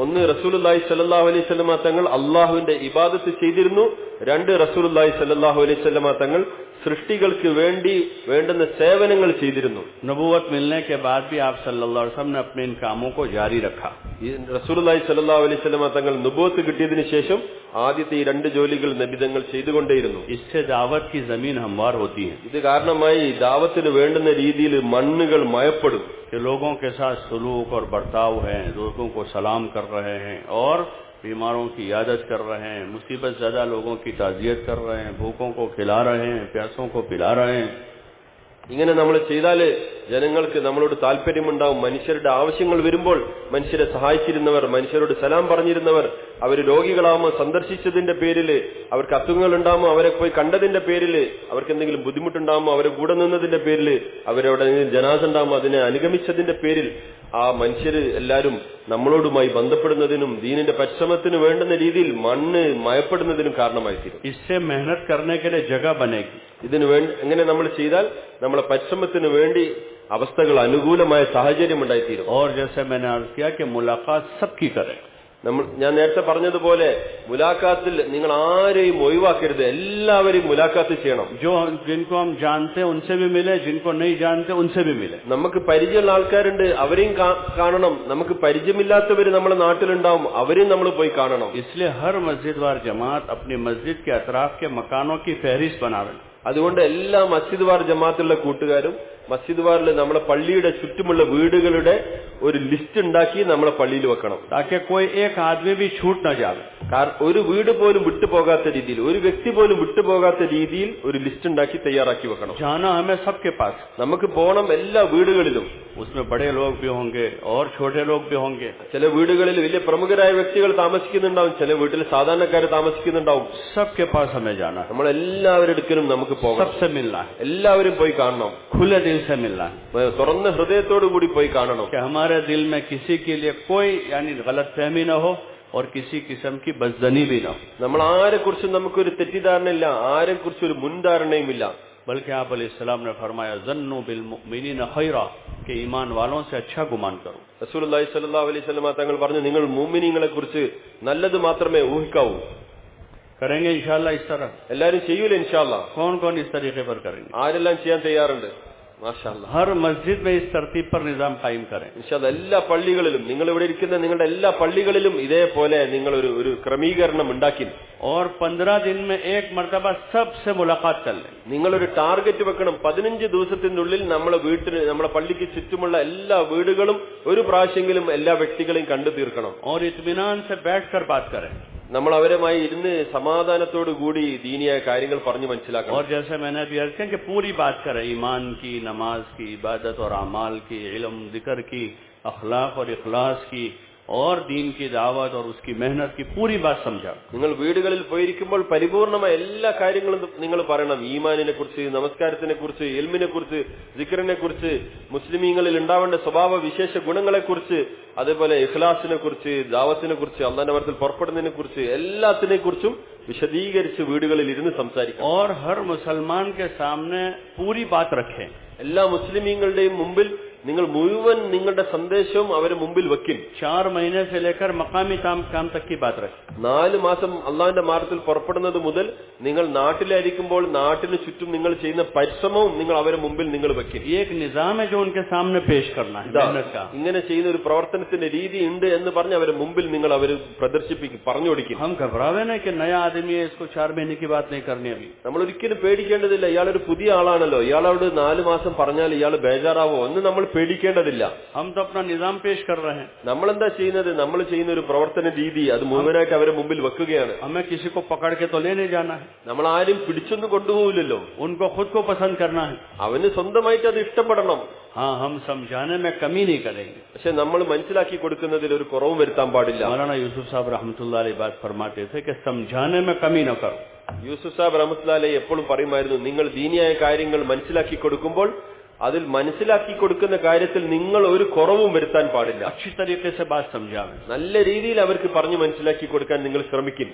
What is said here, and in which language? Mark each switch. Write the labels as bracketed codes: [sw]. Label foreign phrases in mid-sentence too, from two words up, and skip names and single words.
[ml] ഒന്ന് [ar] رسول الله صلى الله عليه وسلم [ml] തങ്ങൾ അല്ലാഹുവിന്റെ ഇബാദത്ത് ചെയ്തിരുന്നു. 2 [ar] رسول الله صلى الله عليه وسلم [ml] തങ്ങൾ സൃഷ്ടികൾക്ക് വേണ്ടി വേണ്ടുന്ന സേവനങ്ങൾ ചെയ്തിരുന്നു. [hi] नबूवत मिलने के बाद भी आप [ar] صلى الله عليه وسلم [hi] ने अपने इन कामों को जारी रखा. [ar] رسول الله صلى الله عليه وسلم [ml] തങ്ങൾ നുബുവത്ത് കിട്ടിയതിനു ശേഷം ആദ്യത്തെ ഈ 2 ജോലികൾ നബിതങ്ങൾ ചെയ്തുകൊണ്ടേയിരുന്നു. [hi] इससे दावत की जमीन हमवार होती है. [ml] ഇത് കാരണമായി ദാവത്തിന് വേണ്ടുന്ന രീതിയിൽ മണ്ണുകൾ മയപ്പെടും. [hi] कि लोगों के साथ सलूक और बर्ताव है, लोगों को सलाम कर रहे हैं और बीमारों की इयादत कर रहे हैं, मुसीबत ज़्यादा लोगों की ताज़ियत कर रहे हैं, भूखों को खिला रहे हैं, प्यासों को पिला रहे हैं। [ml] ഇങ്ങനെ നമ്മൾ ചെയ്താല് ജനങ്ങൾക്ക് നമ്മളോട് താല്പര്യമുണ്ടാവും. മനുഷ്യരുടെ ആവശ്യങ്ങൾ വരുമ്പോൾ മനുഷ്യരെ സഹായിച്ചിരുന്നവർ, മനുഷ്യരോട് സലാം പറഞ്ഞിരുന്നവർ, അവർ രോഗികളാവുമ്പോൾ സന്ദർശിച്ചതിന്റെ പേരിൽ, അവർക്ക് അസുഖങ്ങൾ ഉണ്ടാകുമ്പോൾ അവരെ പോയി കണ്ടതിന്റെ പേരിൽ, അവർക്ക് എന്തെങ്കിലും ബുദ്ധിമുട്ടുണ്ടാകുമ്പോൾ അവരെ കൂടെ നിന്നതിന്റെ പേരിൽ, അവരവിടെ ജനാസ ഉണ്ടാകുമ്പോൾ അതിനെ അനുഗമിച്ചതിന്റെ പേരിൽ ആ മനുഷ്യര് എല്ലാവരും നമ്മളോടുമായി ബന്ധപ്പെടുന്നതിനും ദീനിന്റെ പരിശ്രമത്തിന് വേണ്ടുന്ന രീതിയിൽ മണ്ണ് മയപ്പെടുന്നതിനും കാരണമായി തീരും. [hi] इससे मेहनत करने के लिए जगह बनेगी. [ml] ഇതിനു വേണ്ടി എങ്ങനെ നമ്മൾ ചെയ്താൽ നമ്മളെ പരിശ്രമത്തിന് വേണ്ടി അവസ്ഥകൾ അനുകൂലമായ സാഹചര്യം ഉണ്ടായിത്തീരും. [hi] और जैसे मैंने अर्ज किया कि मुलाकात सबकी करें. [ml] ഞാൻ നേരത്തെ പറഞ്ഞതുപോലെ മുലാഖാത്തിൽ നിങ്ങൾ ആരെയും ഒഴിവാക്കരുത്, എല്ലാവരെയും മുലാഖാത്ത് ചെയ്യണം. [hi] जो जिनको हम जानते हैं उनसे भी मिले, जिनको नहीं जानते उनसे भी मिले. [ml] നമുക്ക് പരിചയമുള്ള ആൾക്കാരുണ്ട്, അവരെയും കാണണം. നമുക്ക് പരിചയമില്ലാത്തവര് നമ്മുടെ നാട്ടിലുണ്ടാവും, അവരെയും നമ്മൾ പോയി കാണണം. [hi] इसलिए हर मस्जिद वार जमात अपनी मस्जिद के अतराफ के मकानों की फहरिस्त बना रहे. [ml] അതുകൊണ്ട് എല്ലാ മസ്ജിദ് വാർ ജമാഅത്തുള്ള കൂട്ടുകാരും മസ്ജിദ് വാറിൽ നമ്മളെ പള്ളിയുടെ ചുറ്റുമുള്ള വീടുകളുടെ ഒരു ലിസ്റ്റ് ഉണ്ടാക്കി നമ്മളെ പള്ളിയിൽ വെക്കണം. [hi] ताकि कोई एक आदमी भी छूट न जाए. [ml] കാരണം ഒരു വീട് പോലും വിട്ടുപോകാത്ത രീതിയിൽ, ഒരു വ്യക്തി പോലും വിട്ടുപോകാത്ത രീതിയിൽ ഒരു ലിസ്റ്റ് ഉണ്ടാക്കി തയ്യാറാക്കി വെക്കണം. [hi] जाना हमें सबके पास. [ml] നമുക്ക് പോകണം എല്ലാ വീടുകളിലും. [hi] उसमें बड़े लोग भी होंगे और छोटे लोग भी होंगे. [ml] ചില വീടുകളിൽ വലിയ പ്രമുഖരായ വ്യക്തികൾ താമസിക്കുന്നുണ്ടാവും, ചില വീട്ടിൽ സാധാരണക്കാർ താമസിക്കുന്നുണ്ടാവും. [hi] सबके पास हमें जाना है. [ml] നമ്മൾ എല്ലാവരുടെ അടുക്കലും നമുക്ക് പോകണം. [hi] सबसे मिलना है. [ml] എല്ലാവരും പോയി കാണണം. [hi] खुले दिल से मिलना है. [ml] തുറന്ന ഹൃദയത്തോടു കൂടി പോയി കാണണം. [hi] कि हमारे दिल में किसी के लिए कोई यानी गलतफहमी न हो और किसी किस्म की बदजनी भी न हो. [ml] നമ്മൾ ആരെക്കുറിച്ചും നമുക്കൊരു തെറ്റിദ്ധാരണയില്ല, ആരെക്കുറിച്ചും ഒരു മുൻധാരണയുമില്ല. [hi] बल्कि आप अलैहिस्सलाम ने फरमाया [ar] ظنوا بالمؤمنين خيرا, [hi] कि ईमान वालों से अच्छा गुमान करो. [ar] رسول الله صلى الله عليه وسلم [ml] തങ്ങൾ പറഞ്ഞു, നിങ്ങൾ മുഅ്മിനീങ്ങളെ കുറിച്ച് നല്ലത് മാത്രമേ ഊഹിക്കാവൂ. [hi] करेंगे इंशाअल्लाह इस तरह. [ml] എല്ലാവരും ചെയ്യൂല [ar] إن شاء الله. [hi] कौन कौन इस तरीके पर करेंगे? [ml] ആരെല്ലാം ചെയ്യാൻ തയ്യാറുണ്ട്? [ar] ما شاء الله. [hi] हर मस्जिद में इस तरतीब पर निजाम कायम करें. [ar] إن شاء الله [ml] എല്ലാ പള്ളികളിലും, നിങ്ങൾ ഇവിടെ ഇരിക്കുന്ന നിങ്ങളുടെ എല്ലാ പള്ളികളിലും ഇതേപോലെ നിങ്ങൾ ഒരു ക്രമീകരണം ഉണ്ടാക്കി. [hi] और 15 दिन में एक मर्तबा सबसे मुलाकात कर लें. [ml] നിങ്ങളൊരു ടാർഗറ്റ് വെക്കണം. 15 ദിവസത്തിനുള്ളിൽ നമ്മളെ വീട്ടിന്, നമ്മളെ പള്ളിക്ക് ചുറ്റുമുള്ള എല്ലാ വീടുകളും ഒരു പ്രാവശ്യമെങ്കിലും എല്ലാ വ്യക്തികളെയും കണ്ടു തീർക്കണം. [hi] और इत्मीनान से बैठकर बात करें. [ml] നമ്മൾ അവരുമായി ഇരുന്ന് സമാധാനത്തോടു കൂടി ദീനിയായ കാര്യങ്ങൾ പറഞ്ഞു മനസ്സിലാക്കണം. [hi] और जैसे मैंने अभी अर्ज किया कि पूरी बात करें, ईमान की, नमाज की, इबादत और अमाल की, इल्म जिक्र की, अखलाक और इखलास की और दीन की दावत और उसकी मेहनत की पूरी बात समझा. [ml] നിങ്ങൾ വീടുകളിൽ പോയിരിക്കുമ്പോൾ പരിപൂർണമായ എല്ലാ കാര്യങ്ങളും നിങ്ങൾ പറയണം. ഈമാനിനെ കുറിച്ച്, നമസ്കാരത്തിനെ കുറിച്ച്, ഇൽമിനെ കുറിച്ച്, സിക്റിനെ കുറിച്ച്, മുസ്ലിമീങ്ങളിൽ ഉണ്ടാവേണ്ട സ്വഭാവ വിശേഷ ഗുണങ്ങളെ കുറിച്ച്, അതേപോലെ ഇഖ്ലാസിനെ കുറിച്ച്, ദാവത്തിനെ കുറിച്ച്, അള്ളാന്റെ മരത്തിൽ പുറപ്പെടുന്നതിനെ കുറിച്ച്, എല്ലാത്തിനെ കുറിച്ചും വിശദീകരിച്ച് വീടുകളിൽ ഇരുന്ന് സംസാരിക്കും. [hi] और हर मुसलमान के सामने पूरी बात रखें. [ml] എല്ലാ മുസ്ലിമീങ്ങളുടെയും മുമ്പിൽ നിങ്ങൾ മുഴുവൻ നിങ്ങളുടെ സന്ദേശവും അവരെ മുമ്പിൽ വെക്കും. [hi] 4 महीने से लेकर मकामी काम तक की बात रखें. [ml] 4 മാസം അള്ളാന്റെ മാർഗത്തിൽ പുറപ്പെടുന്നത് മുതൽ നിങ്ങൾ നാട്ടിലായിരിക്കുമ്പോൾ നാട്ടിന് ചുറ്റും നിങ്ങൾ ചെയ്യുന്ന പരിശ്രമവും നിങ്ങൾ അവരെ മുമ്പിൽ നിങ്ങൾ വെക്കും. [hi] एक निजाम है जो उनके सामने पेश करना है. [ml] ഇങ്ങനെ ചെയ്യുന്ന ഒരു പ്രവർത്തനത്തിന്റെ രീതി ഉണ്ട് എന്ന് പറഞ്ഞ് അവരെ മുമ്പിൽ നിങ്ങൾ അവർ പ്രദർശിപ്പിക്കും, പറഞ്ഞു കൊടുക്കും. [hi] हम घबरावे नहीं कि नया आदमी है, इसको 4 महीने की बात नहीं करनी. अभी [ml] നമ്മൾ ഒരിക്കലും പേടിക്കേണ്ടതില്ല. ഇയാളൊരു പുതിയ ആളാണല്ലോ, ഇയാളോട് 4 മാസം പറഞ്ഞാൽ ഇയാൾ ബേജാറാവോ എന്ന് നമ്മൾ പേടിക്കേണ്ടതില്ല. [hi] हम तो अपना निजाम पेश कर रहे हैं. [ml] നമ്മളെന്താ ചെയ്യുന്നത്? നമ്മൾ ചെയ്യുന്ന ഒരു പ്രവർത്തന രീതി അത് മുഴുവനായിട്ട് അവരെ മുമ്പിൽ വെക്കുകയാണ്. [hi] हमें किसी को पकड़ के तो ले नहीं जाना है. [ml] നമ്മൾ ആരും പിടിച്ചൊന്നും കൊണ്ടുപോകില്ലല്ലോ. [hi] उनको खुद को पसंद करना है. [ml] അവന് സ്വന്തമായിട്ട് അത് ഇഷ്ടപ്പെടണം. [hi] हाँ, हम समझाने में कमी नहीं करेंगे. [ml] പക്ഷെ നമ്മൾ മനസ്സിലാക്കി കൊടുക്കുന്നതിൽ ഒരു കുറവും വരുത്താൻ പാടില്ല. [hi] मौलाना यूसुफ साहब [ar] رحمة الله عليه [hi] बात फरमाते थे कि समझाने में कमी न करो. [ml] യൂസുഫ് സാബ് [ar] رحمة الله عليه [ml] എപ്പോഴും പറയുമായിരുന്നു, നിങ്ങൾ ദീനിയായ കാര്യങ്ങൾ മനസ്സിലാക്കി കൊടുക്കുമ്പോൾ അതിൽ മനസ്സിലാക്കി കൊടുക്കുന്ന കാര്യത്തിൽ നിങ്ങൾ ഒരു കുറവും വരുത്താൻ പാടില്ല. [hi] अच्छी तरीके से बात समझाएं. [ml] നല്ല രീതിയിൽ അവർക്ക് പറഞ്ഞു മനസ്സിലാക്കി കൊടുക്കാൻ നിങ്ങൾ ശ്രമിക്കും.